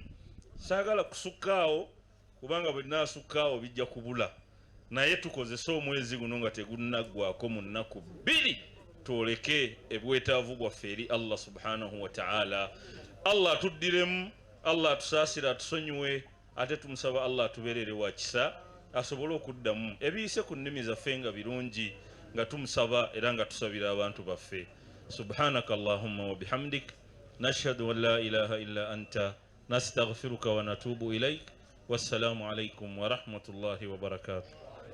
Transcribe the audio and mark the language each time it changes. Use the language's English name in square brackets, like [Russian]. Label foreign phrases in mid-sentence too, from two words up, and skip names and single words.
[Ganda] Saagala kusukkaawo kubanga bwe naasukkaawo bijja kubula, naye tukozese omwezi guno nga tegunnaggwako mu nnaku 2 twoleke ebwetaavu bwaffe eri [Arabic] الله سبحانه وتعالى. [Ganda] Allah atuddiremu, Allah atusaasire, atusonyiwe, ate tumusaba Allah atubeerere wa kisa asobole okuddamu ebiyise ku nnimi zaffe nga birungi, nga tumusaba era nga tusabira abantu baffe. [Arabic] سبحانك اللهم وبحمدك نشهد أن لا إله إلا أنت نستغفرك ونتوب إليك. والسلام عليكم ورحمة الله وبركاته.